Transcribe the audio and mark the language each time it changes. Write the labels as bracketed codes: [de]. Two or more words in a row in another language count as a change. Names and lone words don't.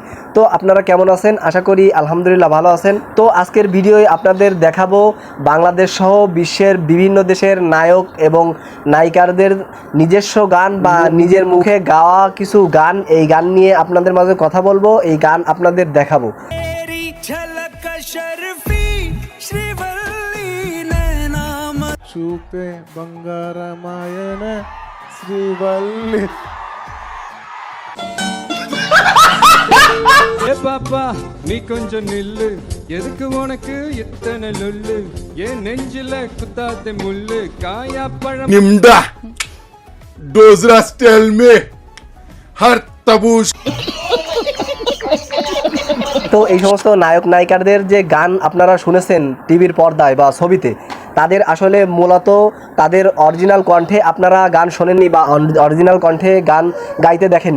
[bn] তো আপনারা কেমন আছেন? আশা করি আলহামদুলিল্লাহ ভালো আছেন। তো আজকের ভিডিওয় আপনাদের দেখাবো বাংলাদেশ সহ বিশ্বের বিভিন্ন দেশের নায়ক এবং নায়িকাদের নিজস্ব গান বা নিজের মুখে গাওয়া কিছু গান। এই গান নিয়ে আপনাদের মাঝে কথা বলবো, এই গান আপনাদের দেখাবো। [te] చూపే బంగారమాయన శ్రీవల్లి. [ta] ஏ பாப்பா நீ கொஞ்சம் நில்லு, எதுக்கு உனக்கு இத்தனை லொல்லு, ஏன் நெஞ்சில குத்தாத முள்ளு, காயா பழம் নিমডা ডোজরাস টেল মে হর তাবুশ। [bn] তো এই সমস্ত নায়ক নায়িকাদের যে গান আপনারা শুনেছেন টিভির পর্দায় বা ছবিতে, তাদের আসলে মূলত তাদের অরিজিনাল কণ্ঠে আপনারা গান শোনেননি বা অরিজিনাল কণ্ঠে গান গাইতে দেখেননি।